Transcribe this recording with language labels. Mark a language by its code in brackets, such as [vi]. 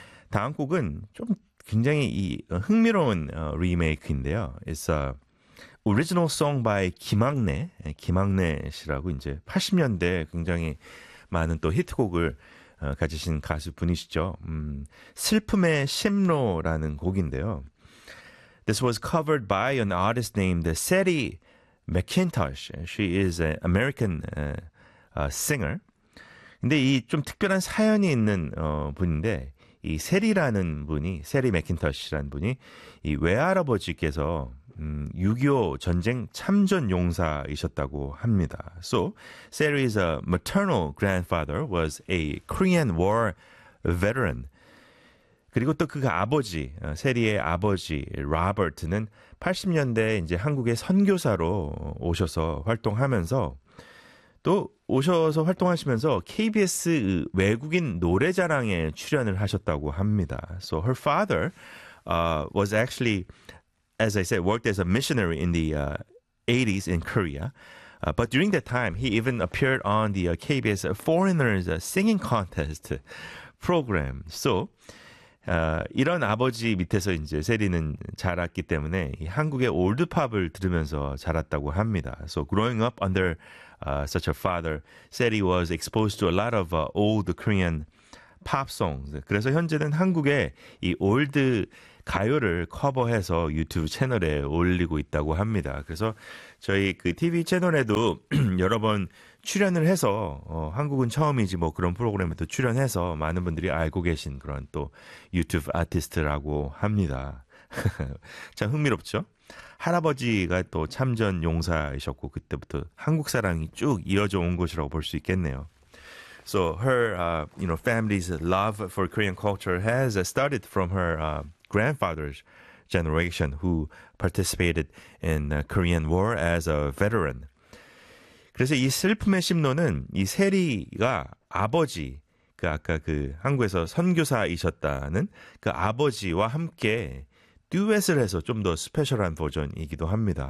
[ko] 다음 곡은 좀 굉장히 이 흥미로운 리메이크인데요. [en] It's a original song by 김학래. [ko] 김학래 씨라고 이제 80년대 굉장히 많은 또 히트곡을 가지신 가수 분이시죠. 슬픔의 심로라는 곡인데요. [en] This was covered by an artist named Sadie McIntosh. She is an American singer. [ko] 근데 이 좀 특별한 사연이 있는 분인데 이 세리라는 분이 세리 맥킨터시라는 분이 이 외할아버지께서 6.25 전쟁 참전 용사이셨다고 합니다. [en] So Sadie's maternal grandfather was a Korean War veteran. [ko] 그리고 또 그 아버지, 세리의 아버지 로버트는 80년대 이제 한국에 선교사로 오셔서 활동하면서 또 오셔서 활동하시면서 KBS 외국인 노래자랑에 출연을 하셨다고 합니다. [en] So her father was actually, as I said, worked as a missionary in the 80s in Korea. But during that time, he even appeared on the KBS Foreigners Singing Contest program. [ko] So 이런 아버지 밑에서 이제 세리는 자랐기 때문에 한국의 올드팝을 들으면서 자랐다고 합니다. [en] So growing up under such a father, Sadie was exposed to a lot of old Korean pop songs. [ko] 그래서 현재는 한국의 이 올드 가요를 커버해서 유튜브 채널에 올리고 있다고 합니다. 그래서 저희 그 TV 채널에도 여러 번 출연을 해서 한국은 처음이지 뭐 그런 프로그램에도 출연해서 많은 분들이 알고 계신 그런 또 유튜브 아티스트라고 합니다. 참 흥미롭죠? 할아버지가 또 참전 용사이셨고 그때부터 한국 사랑이 쭉 이어져 온 것이라고 볼 수 있겠네요. [en] So her you know, family's love for Korean culture has started from her grandfather's generation who participated in the Korean War as a veteran. [ko] 그래서 이 슬픔의 심로는 이 세리가 아버지 그 아까 그 한국에서 선교사이셨다는 그 아버지와 함께 듀엣을 해서 좀 더 스페셜한 버전이기도 합니다.